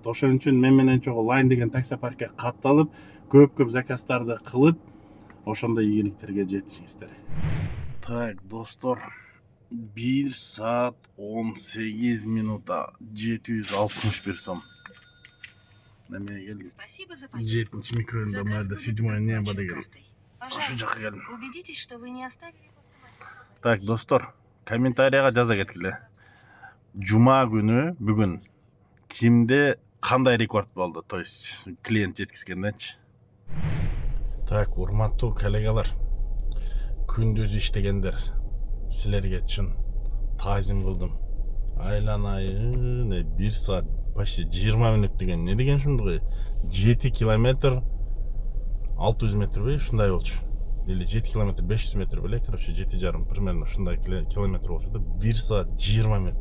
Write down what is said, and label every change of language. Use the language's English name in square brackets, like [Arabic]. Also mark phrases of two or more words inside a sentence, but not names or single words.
[Kyrgyz] Ошон үчүн мен менен чогуу Line деген таксопаркка катталып, көп заказдарды кылып, ошондой ийгиликтерге жетишиңиздер. Так, достор, 1 saat 18 минута 761 сом. Немеге келдим? [Russian] Спасибо за поездку. [Kyrgyz] 7-нчи микрорайонда мында 7-е небо деген. Ошо жакка келдим. [Russian] Убедитесь, что вы не оставили в автомобиле. [Kyrgyz] Так, достор, комментарийга жаза кеткиле. Жума күнү бүгүн кимде кандай рекорд болду? [Russian] То есть [Kyrgyz] клиент жеткизгенденчи. Так, урматтуу коллегалар, күндүз иштегендер, силерге чын таазим кылдым. Айланайын 1 saat почти 20 минут деген не деген ушундугу? 7 километр 600 метр бе ушундай болчу. Или 7 километр 500 метр беле, короче 7,5 примерно ушундай километр болчу да 1 saat 20 минут.